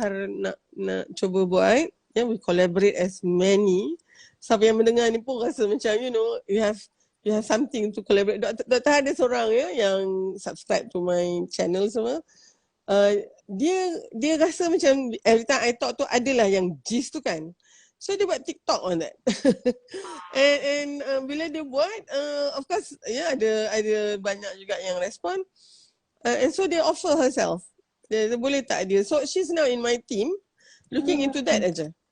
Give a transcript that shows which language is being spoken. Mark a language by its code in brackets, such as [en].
[ms] Har nak cuba buat ya, [en] we collaborate as many. [ms] Siapa yang mendengar ni pun rasa macam [en] you have something to collaborate. [ms] Dr. Har ada seorang ya yang [en] subscribe to my channel [ms] semua. Dia rasa macam [en] every time I talk [ms] tu adalah yang gist tu kan. So dia buat TikTok on that. and bila dia buat of course ada banyak juga yang respon. [en] And so dia offer herself. [ms] Dia boleh tak dia. [en] So she's now in my team looking into that aja.